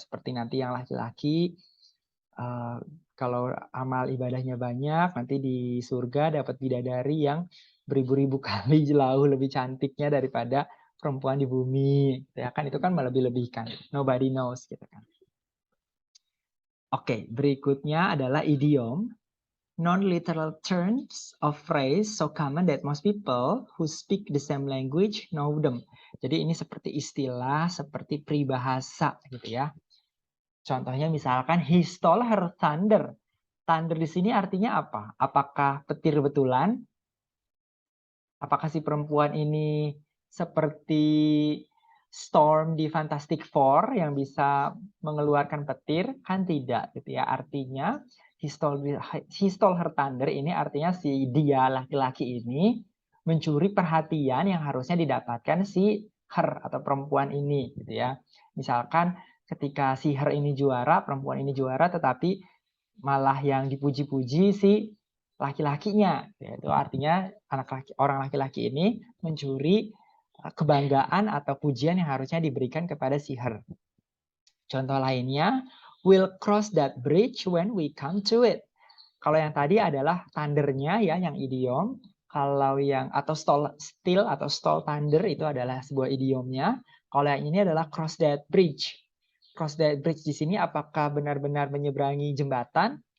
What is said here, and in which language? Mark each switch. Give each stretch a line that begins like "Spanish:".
Indonesian: Seperti nanti yang laki-laki kalau amal ibadahnya banyak, nanti di surga dapat bidadari yang beribu-ribu kali jauh lebih cantiknya daripada perempuan di bumi. Ya kan itu kan melebih-lebihkan.
English: Nobody knows
Indonesian: gitu kan. Oke, berikutnya adalah idiom.
English: Non-literal terms of phrase so common that most people who speak the same language know them.
Indonesian: Jadi ini seperti istilah, seperti peribahasa gitu ya. Contohnya misalkan
English: he stole her thunder.
Indonesian: Thunder di sini artinya apa? Apakah petir betulan? Apakah si perempuan ini seperti Storm di Fantastic Four yang bisa mengeluarkan petir? Kan tidak gitu ya. Artinya
English: he stole her thunder
Indonesian: ini artinya si dia laki-laki ini mencuri perhatian yang harusnya didapatkan si her atau perempuan ini gitu ya. Misalkan ketika si her ini juara, perempuan ini juara, tetapi malah yang dipuji-puji si laki-lakinya. Itu artinya orang laki-laki ini mencuri kebanggaan atau pujian yang harusnya diberikan kepada si her. Contoh lainnya,
English: we'll cross that bridge when we come to it.
Indonesian: Kalau yang tadi adalah thundernya ya, yang idiom. Kalau yang atau still atau stall thunder itu adalah sebuah idiomnya. Kalau yang ini adalah
English: cross that bridge.
Indonesian: Cross that bridge di sini apakah benar-benar menyeberangi jembatan?